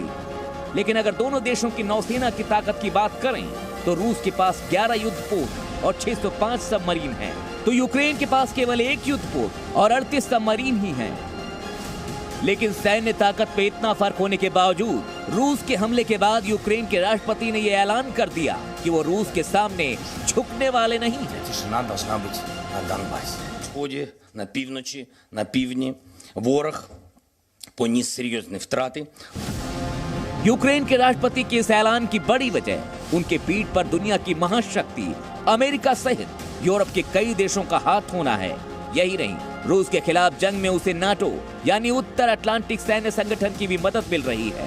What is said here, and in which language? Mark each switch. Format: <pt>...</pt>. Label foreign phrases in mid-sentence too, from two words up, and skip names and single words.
<hi>लेकिन अगर दोनों देशों की नौसेना की ताकत की बात करें तो रूस के पास 11 युद्धपोत और 605 सबमरीन हैं, तो यूक्रेन के पास केवल 1 युद्धपोत और 38 सबमरीन ही हैं। लेकिन सैन्य ताकत पे इतना फर्क होने के बावजूद रूस के हमले के बाद यूक्रेन के राष्ट्रपति ने यह ऐलान कर दिया कि वो रूस के सामने झुकने वाले नहीं हैं।</hi> <ru>Тишина должна быть на Донбассе.</ru> <uk>На сході, на півночі, на півдні ворог поніс серйозні втрати.</uk> <hi>यूक्रेन के राष्ट्रपति के इस ऐलान की बड़ी वजह उनके पीठ पर दुनिया की महाशक्ति अमेरिका सहित यूरोप के कई देशों का हाथ होना है। यही नहीं, रूस के खिलाफ जंग में उसे नाटो यानी उत्तर अटलांटिक सैन्य संगठन की भी मदद मिल रही है।</hi>